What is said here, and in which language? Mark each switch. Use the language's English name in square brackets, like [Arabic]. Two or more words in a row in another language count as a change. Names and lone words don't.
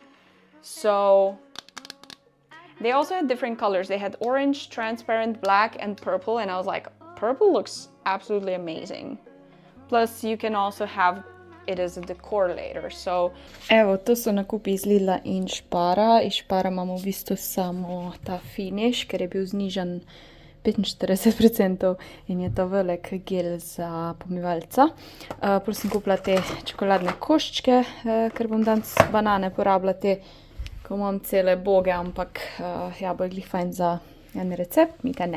[English] So they also had different colors. They had orange, transparent, black and purple, and I was like, purple looks absolutely amazing. Plus you can also have it as a decor later, so... [Slovenian] Evo, to so nakupi iz Lidla in Spara. Iz Spara imamo v bistvu samo ta finish, ker je bil znižan 45% in je to velik gel za pomivalca. Plus sem kupila te čokoladne koščke, ker bom danes banane porabila te, ko imam cele boge, ampak ja, bo glih fajn za en recept, mi ga ne.